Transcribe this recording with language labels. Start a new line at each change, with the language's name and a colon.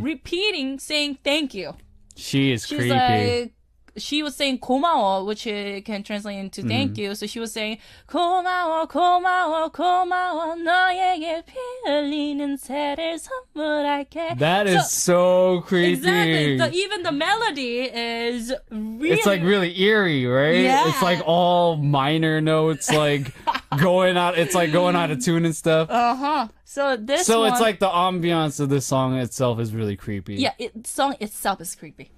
English: repeating saying thank you. She's creepy. Like, she was saying 고마워, which can translate into thank you. So she was saying
Korean: 고마워 고마워 고마워 너에게 피 흘리는 새를 선물할게.
English: That is so creepy. Exactly. Even the melody is really... It's like really eerie, right? Yeah. It's like all minor notes, like going out. It's like going out of tune and stuff. So this So one, it's like the ambiance of the song itself is really creepy. yeah, song itself is creepy.